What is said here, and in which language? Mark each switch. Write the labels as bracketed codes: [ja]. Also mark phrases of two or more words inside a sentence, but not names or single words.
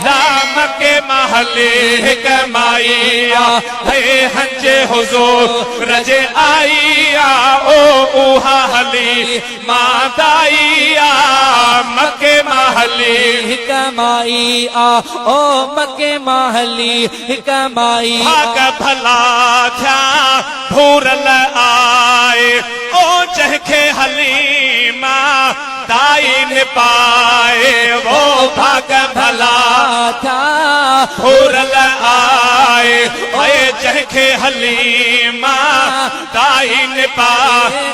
[skr] دا مکے محلے ہک مائی، آہ۔ ہے ہنج حضور رج آئی، آہ۔ او اوہا حلی ماں دائی، آہ۔ مکے محلے ہک مائی، آ۔ [sd] او مکے محلي هڪ مائي، آ۔ ڀاڳ ڀلا ٿيا ڀورل آئي، او جنهن کي حليمه دائي نه پائي، وو ڀاڳ ڀلا ٿيا ڀورل آئي، اي جنهن کي حليمه دائي نه پائي.